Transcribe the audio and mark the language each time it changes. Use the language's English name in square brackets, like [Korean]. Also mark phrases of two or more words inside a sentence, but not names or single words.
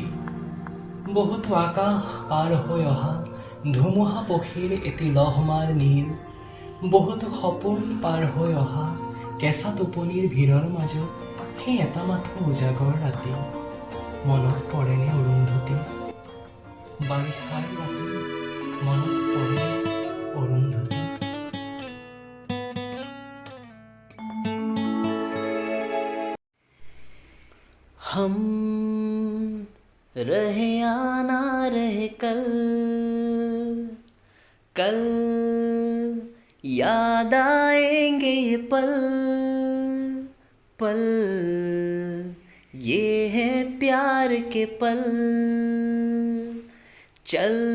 [Assamese] বহুতো আকাশ পাৰ হৈ অহা ধুমুহা পক্ষীৰ এটি লহমাৰ নীল বহুতো সপোন পাৰ হৈ অহা কেঁচা টোপনিৰ ভিৰৰ মাজত সেই এটা মাথো উজাগৰ ৰাতি মনত পৰেনে অৰুন্ধতী বাৰিষাৰ ৰাতি মনত পৰে অৰুন্ধতী [Hindi] हम रहे आना रहे कल कल याद आएंगे ये पल पल ये है प्यार के पल चल